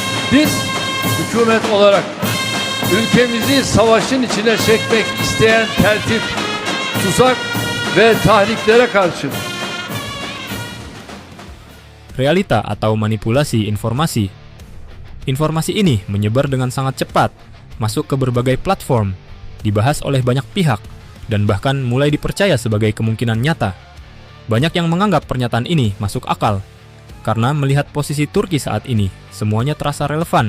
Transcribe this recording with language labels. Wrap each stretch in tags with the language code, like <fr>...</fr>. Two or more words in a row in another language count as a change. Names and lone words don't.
<tr>Biz hükümet olarak ülkemizi savaşın içine çekmek isteyen tertip, tuzak ve tahriklere karşı</tr> <id>realita atau manipulasi informasi. Informasi ini menyebar dengan sangat cepat, masuk ke berbagai platform, dibahas oleh banyak pihak, dan bahkan mulai dipercaya sebagai kemungkinan nyata. Banyak yang menganggap pernyataan ini masuk akal, karena melihat posisi Turki saat ini, semuanya terasa relevan.</id>